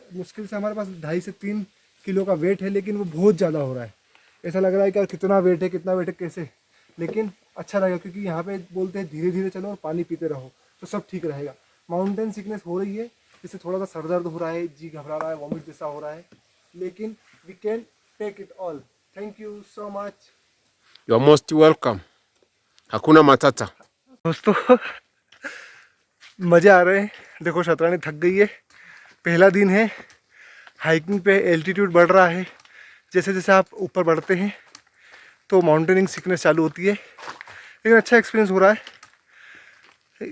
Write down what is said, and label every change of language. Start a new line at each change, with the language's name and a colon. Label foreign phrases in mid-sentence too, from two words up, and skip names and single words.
Hindi: मुश्किल से हमारे पास 2.5 से 3 किलो का वेट है, लेकिन वो बहुत ज़्यादा हो रहा है। ऐसा लग रहा है कि यार कितना वेट है, कितना वेट है, कैसे। लेकिन अच्छा रहेगा क्योंकि यहाँ पे बोलते हैं धीरे धीरे चलो और पानी पीते रहो, तो सब ठीक रहेगा।
English: mountain sickness
Hindi: हो रही है, जिससे थोड़ा सा सर दर्द हो रहा है, जी घबरा रहा है, वॉमिट जैसा हो रहा है, लेकिन
English: we can take it all. Thank you so much. You are most welcome.
Swahili: Hakuna matata.
Hindi: दोस्तों मज़े आ रहे हैं। देखो शतरानी थक गई है, पहला दिन है। हाइकिंग पे एल्टीट्यूड बढ़ रहा है। जैसे जैसे आप ऊपर बढ़ते हैं तो
English: mountaining sickness
Hindi: चालू होती है, लेकिन अच्छा एक्सपीरियंस हो रहा है।